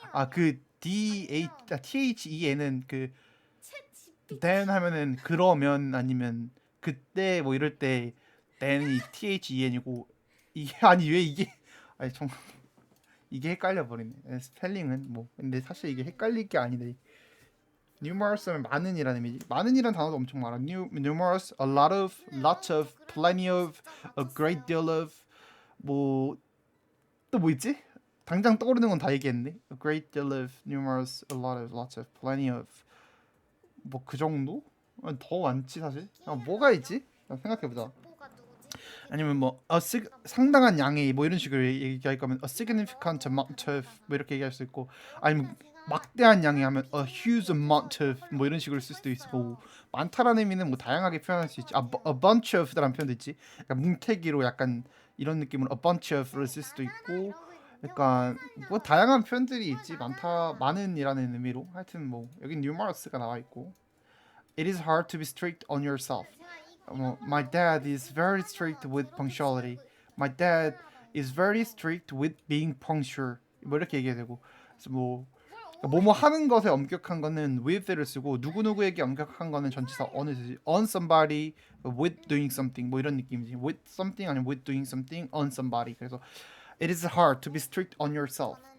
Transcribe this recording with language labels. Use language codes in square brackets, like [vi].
[ko] 그 THEN은 그 then 하면은 그러면 아니면 그때 뭐 이럴 때 then이 THEN이고 이게 아니 왜 이게 아니 정말 이게 헷갈려 버리네. 스펠링은 뭐 근데 사실 이게 헷갈릴 게 아니네. numerous는 많은이라는 의미지. 많은이라는 단어도 엄청 많아. [en] numerous, a lot of, lots of, plenty of, a great deal of [ko] 뭐 또 뭐 있지? 당장 떠오르는 건 다 얘기했네. [en] A great deal of, numerous, a lot of, lots of, plenty of [ko] 뭐 그 정도? 더 많지 사실. 뭐가 있지? 생각해보자. 아니면 뭐 상당한 양의 뭐 이런 식으로 얘기할 거면 [en] a significant amount of [ko] 뭐 이렇게 얘기할 수 있고 아니면 막대한 양이 하면 [en] a huge amount of [ko] 뭐 이런 식으로 쓸 수도 있고 많다라는 의미는 뭐 다양하게 표현할 수 있지. a bunch of라는 표현도 있지. 약간 뭉태기로 약간 이런 느낌으로 a bunch of를 쓸 수도 있고 약간 뭐 다양한 표현들이 있지. 많은이라는 의미로. 하여튼 뭐 여기 numerous가 나와 있고 [en] It is hard to be strict on yourself. My dad is very strict with punctuality. My dad is very strict with being punctual. [ko] 뭐 이렇게 얘기해야 되고. 그래서 뭐뭐 하는 것에 엄격한 거는 with를 쓰고 누구누구에게 엄격한 거는 전치사 on을 쓰지. [en] On somebody with doing something 뭐 이런 느낌이지. With something 아니면 with doing something on somebody. [ko] 그래서 [en] it is hard to be strict on yourself.